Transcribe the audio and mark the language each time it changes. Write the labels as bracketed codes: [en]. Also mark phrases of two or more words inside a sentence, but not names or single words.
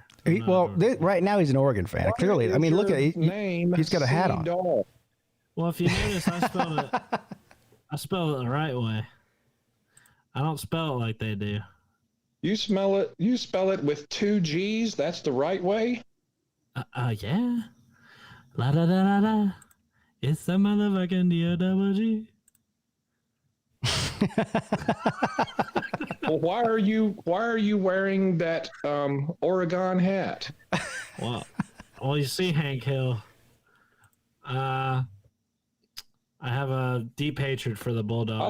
[en] Right now he's an Oregon fan. Clearly, I mean, look at he's got a hat on. Well, if you notice, I spell it the right way. I don't spell it like they do. You spell it with 2 G's? That's the right way? Yeah. La da da da da. It's the motherfucking D-O-double-G. Well, why are you wearing that Oregon hat? Well, you see, Hank Hill, I have a deep hatred for the Bulldogs.